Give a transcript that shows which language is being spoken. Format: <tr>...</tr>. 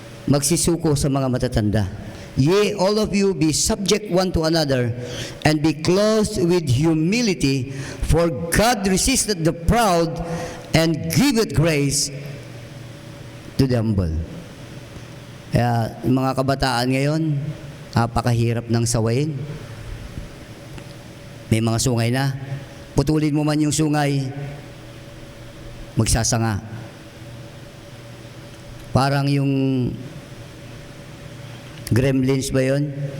<tl>Magsisuko sa mga matatanda.</tl> <en>Yea, all of you be subject one to another, and be clothed with humility, for God resisteth the proud, and giveth grace to the humble.</en> <tl>Kaya, mga kabataan ngayon, napakahirap ng sawayin. May mga sungay na. Putulin mo man yung sungay, magsasanga. Parang yung gremlins ba yun?</tl>